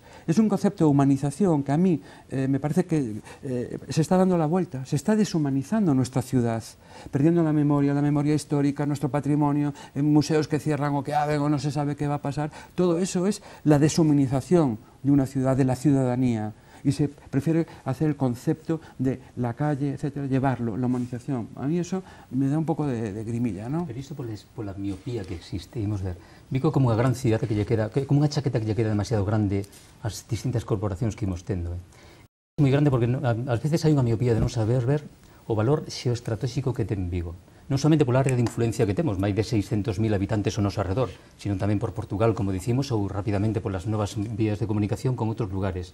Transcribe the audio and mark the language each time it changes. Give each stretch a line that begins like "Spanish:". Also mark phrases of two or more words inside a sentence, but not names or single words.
Spanish: Es un concepto de humanización que a mí me parece que se está dando la vuelta, se está deshumanizando nuestra ciudad, perdiendo la memoria histórica, nuestro patrimonio, en museos que cierran o que abren o no se sabe qué va a pasar. Todo eso es la deshumanización de una ciudad, de la ciudadanía. Y se prefiere hacer el concepto de la calle, etcétera, llevarlo, la humanización. A mí eso me da un poco de grimilla, ¿no?
Galician: Pero isto por la miopía que existe, imos ver. Vigo como unha gran cidade que lle queda, como unha chaqueta que lle queda demasiado grande ás distintas corporacións que imos tendo. É moi grande porque ás veces hai unha miopía de non saber ver o valor xeoestratégico que ten Vigo. Non somente pola área de influencia que temos, máis de 600.000 habitantes ao noso arredor, sino tamén por Portugal, como dicimos, ou rapidamente polas novas vías de comunicación con outros lugares.